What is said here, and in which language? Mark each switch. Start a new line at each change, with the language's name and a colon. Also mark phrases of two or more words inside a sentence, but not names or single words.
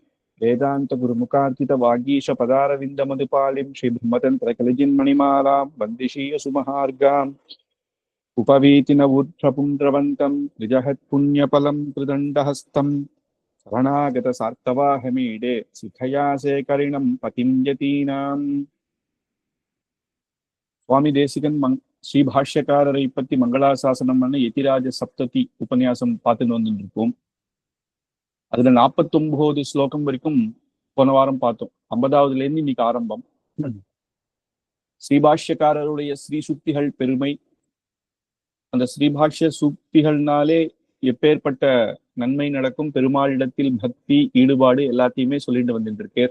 Sanskrit: वेदान्तगुरुमुखार्चितवागीशपदारविन्दमधुपालिं श्रीब्रह्मतन्त्रकलिजिन्मणिमालां वन्दिशीयसुमहार्गाम् उपवीतिनवुत्रपुण्ड्रवन्तं निजहत्पुण्यफलं त्रिदण्डहस्तं शरणागतसार्थवाहमीडे शिखया शेखरिणं पतिं यतीनाम्.
Tamil: சுவாமி தேசிகன் ஸ்ரீபாஷ்யக்காரரை பத்தி மங்களாசாசனம் பண்ண யதிராஜ சப்ததி உபன்யாசம் பார்த்துட்டு வந்துட்டு இருக்கோம். அதுல 49 ஸ்லோகம் வரைக்கும் போன வாரம் பார்த்தோம். 50வதுல இருந்து இன்னைக்கு ஆரம்பம். ஸ்ரீபாஷ்யக்காரருடைய ஸ்ரீ சுக்திகள் பெருமை, அந்த ஸ்ரீபாஷ்ய சூக்திகள்னாலே எப்பேற்பட்ட நன்மை நடக்கும், பெருமாளிடத்தில் பக்தி ஈடுபாடு எல்லாத்தையுமே சொல்லிட்டு வந்துட்டு இருக்கேன்.